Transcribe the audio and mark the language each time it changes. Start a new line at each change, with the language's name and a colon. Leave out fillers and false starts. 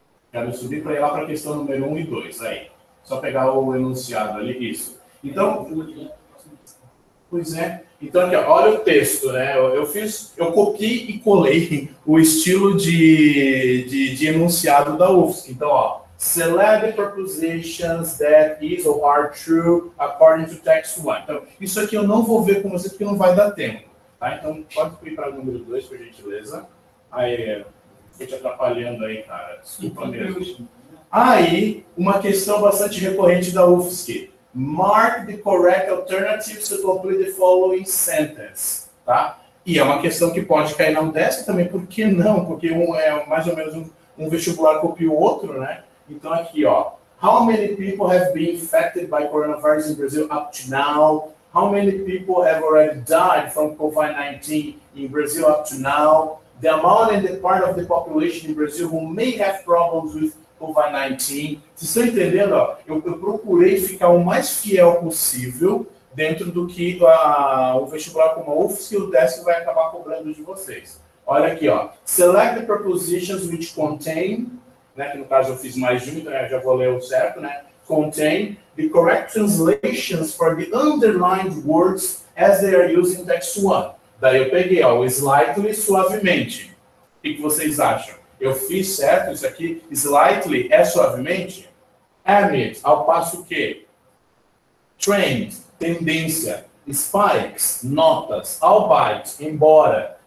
Portuguese: Quero subir para ir lá para a questão número 1 e 2. Aí. Só pegar o enunciado ali, isso. Então, pois é. Então, aqui, ó, olha o texto, né? Eu copiei e colei o estilo de enunciado da UFSC. Então, ó,
English: select the prepositions that is or are true according to text 1.
Portuguese: Então, isso aqui eu não vou ver com você porque não vai dar tempo. Tá? Então, pode ir para o número 2, por gentileza. Aí, estou te atrapalhando aí, cara. Desculpa mesmo. Aí, uma questão bastante recorrente da UFSC.
English: Mark the correct alternatives to complete the following sentence.
Portuguese: Tá? E é uma questão que pode cair na UDESC também. Por que não? Porque um é mais ou menos um vestibular copia o outro, né? Então, aqui, ó.
English: How many people have been infected by coronavirus in Brazil up to now? How many people have already died from COVID-19 in Brazil up to now? The amount and the part of the population in Brazil who may have problems with COVID-19.
Portuguese: Vocês estão entendendo? Ó? Eu procurei ficar o mais fiel possível dentro do que o vestibular como a UFSC e o UDESC vai acabar cobrando de vocês. Olha aqui, ó.
English: Select the prepositions which contain,
Portuguese: né, que no caso eu fiz mais de um, então eu já vou ler o certo, né?
English: Contain the correct translations for the underlined words as they are used in text 1.
Portuguese: Daí eu peguei, ó, o slightly, suavemente. O que vocês acham? Eu fiz certo isso aqui? Slightly é suavemente? Amid, ao passo que? Trend, tendência. Spikes, notas. Albeit, embora.